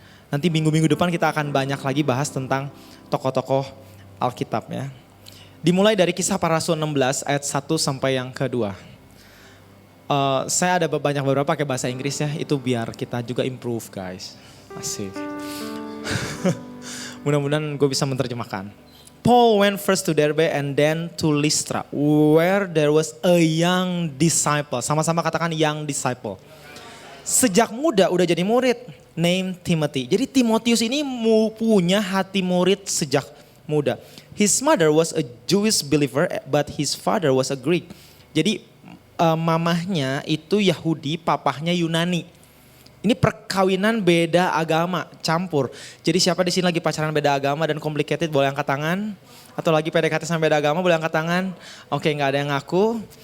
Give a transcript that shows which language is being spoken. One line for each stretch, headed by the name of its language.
Indonesian: Nanti minggu-minggu depan kita akan banyak lagi bahas tentang tokoh-tokoh Alkitab, ya. Dimulai dari Kisah Para Rasul 16 ayat 1 sampai yang kedua. Saya ada beberapa pakai bahasa Inggris ya, itu biar kita juga improve guys. Asik. Mudah-mudahan gue bisa menerjemahkan.
English: Paul went first to Derbe and then to Lystra, where there was a young disciple.
Indonesian: Sama-sama katakan
English: young disciple.
Indonesian: Sejak muda udah jadi murid,
English: named Timothy.
Indonesian: Jadi Timotius ini punya hati murid sejak muda.
English: His mother was a Jewish believer, but his father was a Greek.
Indonesian: Jadi mamahnya itu Yahudi, papahnya Yunani. Ini perkawinan beda agama, campur. Jadi siapa di sini lagi pacaran beda agama dan complicated boleh angkat tangan? Atau lagi PDKT sama beda agama boleh angkat tangan? Oke, nggak ada yang ngaku.